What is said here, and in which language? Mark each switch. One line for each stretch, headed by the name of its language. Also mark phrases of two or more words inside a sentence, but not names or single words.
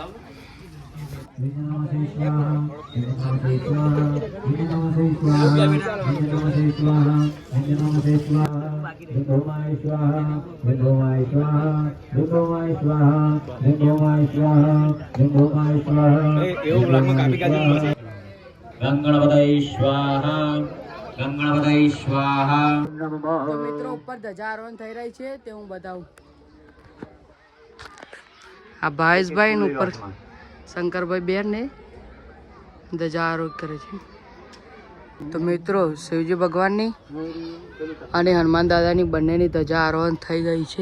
Sanskrit: नमः स्वाहा, नमः स्वाहा, नमः स्वाहा, नमः स्वाहा, नमः स्वाहा, भगवाय स्वाहा, भगवाय स्वाहा, भगवाय स्वाहा, भगवाय स्वाहा, भगवाय स्वाहा। गंगणपतये स्वाहा, गंगणपतये स्वाहा।
Gujarati: તો મિત્રો ઉપર ધજા આરોહણ થઈ રહી છે તે હું બતાવું। આ ભાઈશભાઈ ને ઉપર શંકરભાઈ બેન ને ધજા આરોહણ કરે છે। તો મિત્રો શિવજી ભગવાનની અને હનુમાન દાદાની બંનેની ધજા આરોહણ થઈ ગઈ છે।